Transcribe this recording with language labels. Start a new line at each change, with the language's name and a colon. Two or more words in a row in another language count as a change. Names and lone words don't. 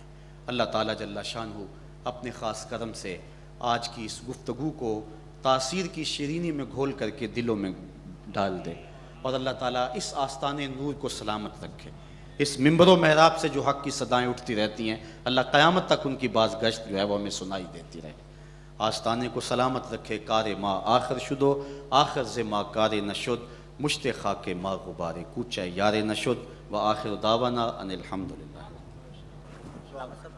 Urdu: اللہ تعالیٰ جل شانہ اپنے خاص کرم سے آج کی اس گفتگو کو تاثیر کی شیرینی میں گھول کر کے دلوں میں ڈال دے, اور اللہ تعالیٰ اس آستان نور کو سلامت رکھے. اس ممبر و محراب سے جو حق کی صدائیں اٹھتی رہتی ہیں, اللہ قیامت تک ان کی باز گشت جو ہے وہ ہمیں سنائی دیتی رہے. آستانے کو سلامت رکھے.
Persian: کار ما آخر شدو آخر ز ما کار نشد مشت خاک ما غبار کوچہ یار نشد
Arabic: و آخر دعوانا ان الحمدللہ.